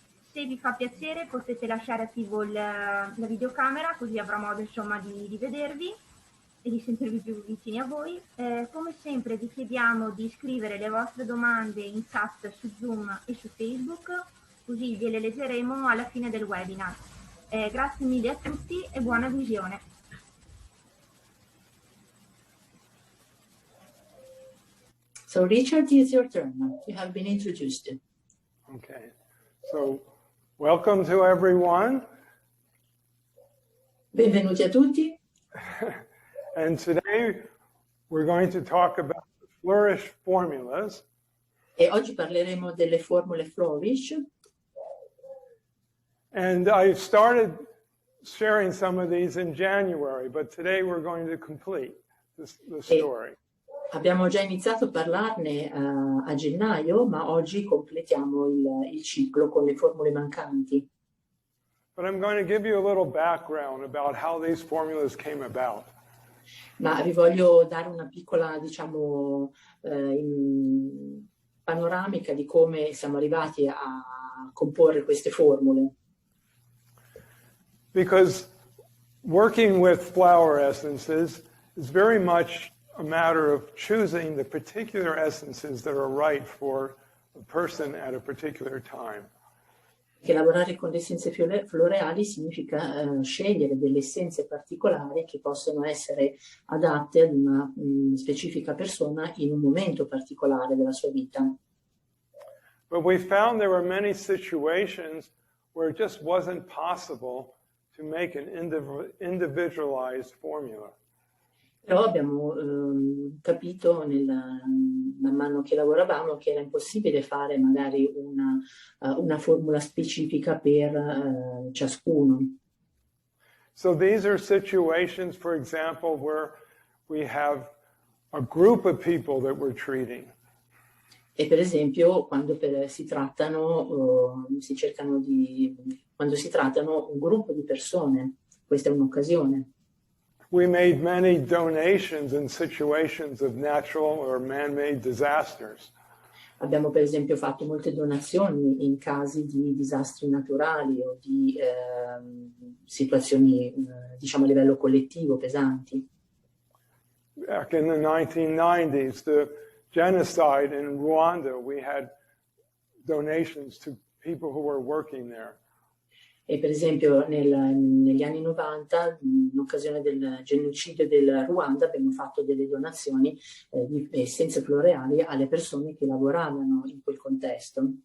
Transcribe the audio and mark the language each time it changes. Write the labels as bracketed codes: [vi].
[it] Se vi fa piacere potete lasciare attivo la videocamera, così avrò modo insomma di vedervi e di sentirvi più vicini a voi. Come sempre vi chiediamo di scrivere le vostre domande in chat su Zoom e su Facebook, così gliele leggeremo alla fine del webinar. Grazie mille a tutti e buona visione. [en] So Richard, it's your turn. You have been introduced. Okay, so welcome to everyone. [it] Benvenuti a tutti. [en] And today we're going to talk about the flourish formulas. [it] E oggi parleremo delle formule flourish. [en] And I started sharing some of these in January, but today we're going to complete the story. [it] Abbiamo già iniziato a parlarne a gennaio, ma oggi completiamo il ciclo con le formule mancanti. [en] But I'm going to give you a little background about how these formulas came about. [it] Ma vi voglio dare una piccola, diciamo, panoramica di come siamo arrivati a comporre queste formule. [en] Because working with flower essences is very much a matter of choosing the particular essences that are right for a person at a particular time. [it] Che lavorare con le essenze floreali significa scegliere delle essenze particolari che possono essere adatte ad una specifica persona in un momento particolare della sua vita. [en] But we found there were many situations where it just wasn't possible to make an individualized formula. [it] Però abbiamo capito man mano che lavoravamo che era impossibile fare magari una formula specifica per ciascuno. [en] So these are situations, for example, where we have a group of people that we're treating. [it] E per esempio quando si trattano un gruppo di persone, questa è un'occasione. [en] We made many donations in situations of natural or man-made disasters. [it] Abbiamo per esempio fatto molte donazioni in casi di disastri naturali o di situazioni, diciamo, a livello collettivo pesanti. [en] Back in the 1990s, the genocide in Rwanda, we had donations to people who were working there. [it] E per esempio negli anni 90, in occasione del genocidio del Ruanda, abbiamo fatto delle donazioni di essenze floreali alle persone che lavoravano in quel contesto.